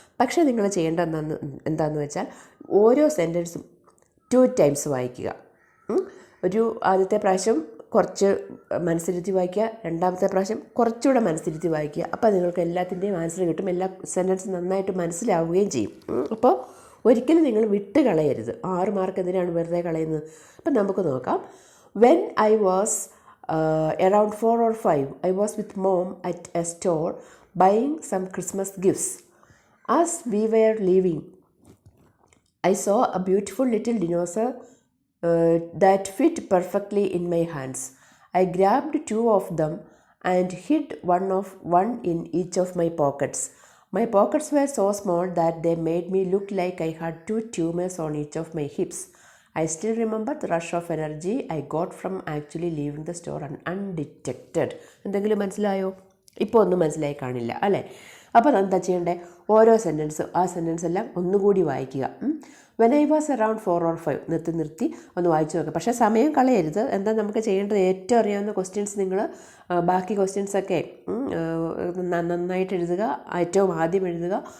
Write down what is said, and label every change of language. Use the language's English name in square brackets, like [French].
[Malayalam] പക്ഷേ നിങ്ങൾ ചെയ്യേണ്ട എന്താണെന്ന് വെച്ചാൽ ഓരോ സെൻറ്റൻസും 2 times വായിക്കുക. ഒരു ആദ്യത്തെ പ്രാവശ്യം കുറച്ച് മനസ്സിരുത്തി വായിക്കുക, രണ്ടാമത്തെ പ്രാവശ്യം കുറച്ചുകൂടെ മനസ്സിരുത്തി വായിക്കുക. അപ്പോൾ നിങ്ങൾക്ക് എല്ലാത്തിൻ്റെയും ആൻസർ കിട്ടും, എല്ലാ സെൻറ്റൻസും നന്നായിട്ട് മനസ്സിലാവുകയും ചെയ്യും. അപ്പോൾ ഒരിക്കലും നിങ്ങൾ വിട്ട് കളയരുത്. 6 മാർക്ക് എന്തിനാണ് വെറുതെ കളയുന്നത്? അപ്പം നമുക്ക് നോക്കാം. [English] When I was around 4 or 5, I was with mom at a store buying some Christmas gifts. As we were leaving, I saw a beautiful little dinosaur that fit perfectly in my hands. I grabbed 2 of them and hid one in each of my pockets. My pockets were so small that they made me look like I had 2 tumors on each of my hips. I still remember the rush of energy I got from actually leaving the store undetected. [Malayalam] എന്തെങ്കിലും മനസ്സിലായോ? ഇപ്പോൾ ഒന്നും മനസ്സിലായി കാണില്ല അല്ലേ? അപ്പോൾ എന്താ ചെയ്യേണ്ടത്? ഓരോ ആ സെൻറ്റൻസ് എല്ലാം ഒന്നുകൂടി വായിക്കുക. [English] when I was around 4 or 5 [Malayalam] നിർത്തി ഒന്ന് വായിച്ചു നോക്കുക. പക്ഷേ സമയം കളയരുത്. എന്താ നമുക്ക് ചെയ്യേണ്ടത്? ഏറ്റവും അറിയാവുന്ന ക്വസ്റ്റ്യൻസ് നിങ്ങൾ ബാക്കി ക്വസ്റ്റ്യൻസൊക്കെ നന്നായിട്ട് എഴുതുക. ഏറ്റവും ആദ്യം എഴുതുക.